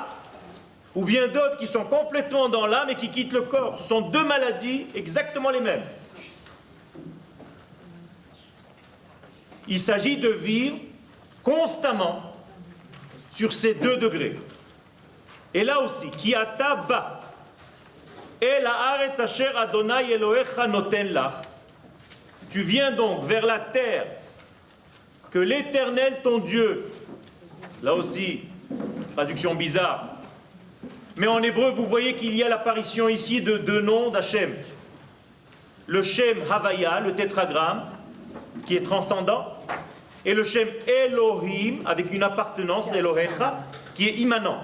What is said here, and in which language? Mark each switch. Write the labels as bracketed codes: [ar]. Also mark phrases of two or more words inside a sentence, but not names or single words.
[fr] Ou bien d'autres qui sont complètement dans l'âme et qui quittent le corps. Ce sont deux maladies exactement les mêmes. Il s'agit de vivre constamment sur ces deux degrés. Et là aussi, [he] כי אתה בא אל הארץ אשר ה' אלהיך נתן לך. [fr] Tu viens donc vers la terre que l'Éternel ton Dieu, là aussi, traduction bizarre, mais en hébreu, vous voyez qu'il y a l'apparition ici de deux noms d'Hachem. Le [he] שם הויה, [fr] le tétragramme, qui est transcendant, et le [he] שם אלהים, [fr] avec une appartenance, Elohecha, qui est immanent.